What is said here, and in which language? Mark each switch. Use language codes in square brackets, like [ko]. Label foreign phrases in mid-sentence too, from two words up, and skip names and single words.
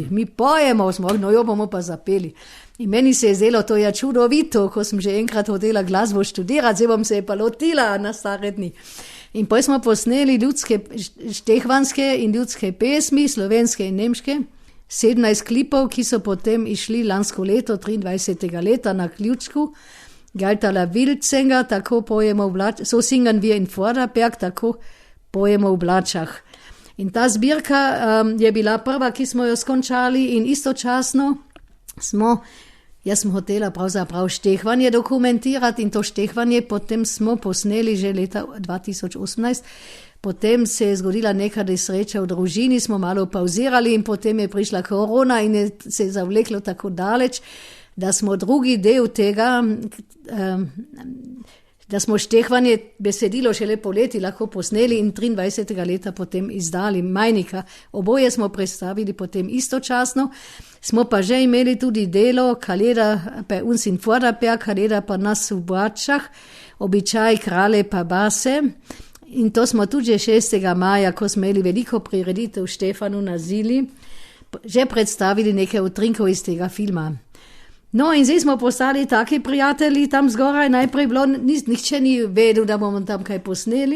[sl] Mi pojemo, bomo pa zapeli. In meni se je zdelo, to je čudovito, ko sem že enkrat hodila glasbo študirati, zdaj bom se je pa lotila na stare dni. In potem smo posneli ljudske štehvanske in ljudske pesmi, slovenske in nemške, 17 klipov, ki so potem išli lansko leto, 23. leta na ključku, Galtala Wilcenga, tako pojemo v Blačah, [de] so singen wir in Vorarlberg, [sl] tako pojemo v Blačah. In ta zbirka je bila prva, ki smo jo skončali in istočasno jaz sem hotela pravzaprav štehvanje dokumentirati in to štehvanje potem smo posneli že leta 2018. Potem se je zgodila neka nesreča v družini, smo malo pauzirali in potem je prišla korona in se je zavleklo tako daleč, da smo drugi del tega, da smo štehvanje besedilo šele poleti lahko posneli in 23. leta potem izdali Majnika. Oboje smo predstavili potem istočasno. Smo pa že imeli tudi delo Kaleda [de] bei uns in Vorarlberg, [sl] Kaleda pa nas v Blačah, običaj krale pa base. In to smo tudi 6. maja, ko smo imeli veliko prireditev v Štefanu na Zili, že predstavili nekaj utrinkov iz tega filma. No in zdaj smo postali taki prijatelji tam zgoraj, najprej bilo, nihče ni vedel, da bomo tam kaj posneli.